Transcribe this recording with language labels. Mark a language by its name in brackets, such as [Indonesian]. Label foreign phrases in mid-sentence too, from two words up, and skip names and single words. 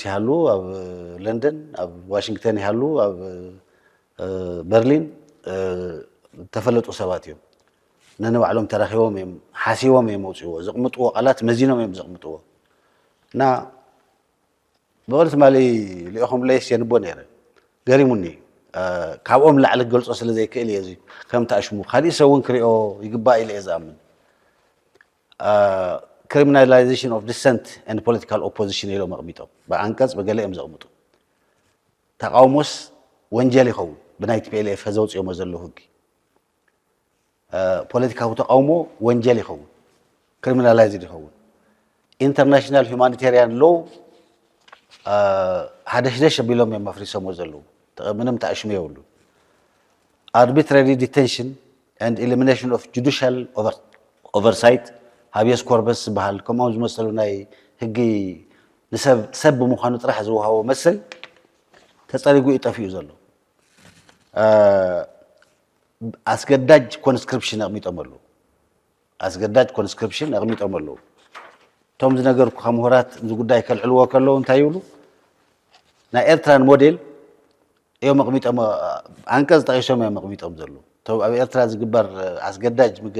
[Tigrinya] ይሃሉ ኣብ ለንደን ኣብ ዋሽንግተን ይሃሉ ኣብ በርሊን ተፈለጡ ሰባት እዮም ነንባዕሎም ተራኺቦም እዮም ሓሲቦም እዮም መውፅዎ ዘቕምጥዎ ቃላት መዚኖም እዮም ዘቕምጥዎ እና ብቕልቲ ማሊ ልኢኹም ለይስ የንቦ ነይረ ገሪሙኒ ካብኦም ላዕሊ ክገልፆ ስለ ዘይክእል እየ ከም ተኣሽሙ ካሊእ ሰብ እውን ክሪኦ ይግባእ ኢለ እየ ዝኣምን [English] criminalization of dissent and political opposition [Tigrinya] ኢሎም ኣቕሚጦም ብኣንቀጽ በገለ እዮም ዘቕምጡ ተቃውሞስ ወንጀል ይኸውን ብናይ TPLF ዘውፅኦሞ ዘለዉ ሕጊ ፖለቲካዊ ተቃውሞ ወንጀል ይኸውን ክሪሚናላይዝድ ይኸውን [English] international humanitarian law [Tigrinya] ሓደሽደሽ ኣቢሎም እዮም ኣፍሪሶሞ ዘለዉ ምንም ተኣሽሙ የብሉ [English] arbitrary detention and elimination of judicial oversight [Latin] habeas corpus [Tigrinya] ዝበሃል ከምኦም ዝመሰሉ ናይ ሕጊ ንሰብ ብምዃኑ ጥራሕ ዝውሃቦ መስል ተጸሪጉ ይጠፍኡ ዘሎ ኣስገዳጅ ኮንስክሪፕሽን ኣቕሚጦም ኣለዉ ኣስገዳጅ ኮንስክሪፕሽን ኣቕሚጦም ኣለዉ እቶም ዝነገርኩ ምሁራት እዚ ጉዳይ ከልዕልዎ ከለዉ እንታይ ይብሉ ናይ ኤርትራን ሞዴል እዮም ኣቕሚጦም ኣንቀጽ ጠቂሶም እዮም ኣቕሚጦም ዘለዉ ኣብ ኤርትራ ዝግበር ኣስገዳጅ